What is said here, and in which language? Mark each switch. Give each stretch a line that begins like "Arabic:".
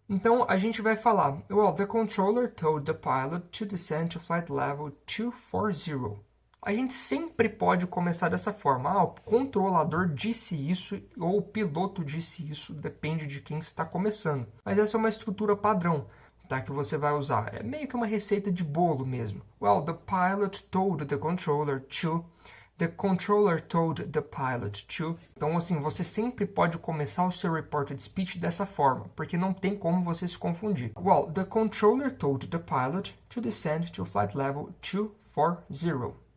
Portuguese: Então a gente vai falar,
English: well, the controller told the pilot to descend to flight level 240.
Portuguese: A gente sempre pode começar dessa forma. O controlador disse isso ou o piloto disse isso, depende de quem está começando. Mas essa é uma estrutura padrão, tá, que você vai usar. É meio que uma receita de bolo mesmo.
English: Well, the pilot told the controller to... The controller told the pilot to.
Portuguese: Então, assim, você sempre pode começar o seu reported speech dessa forma, porque não tem como você se confundir.
English: Well, the controller told the pilot to descend to flight level 240.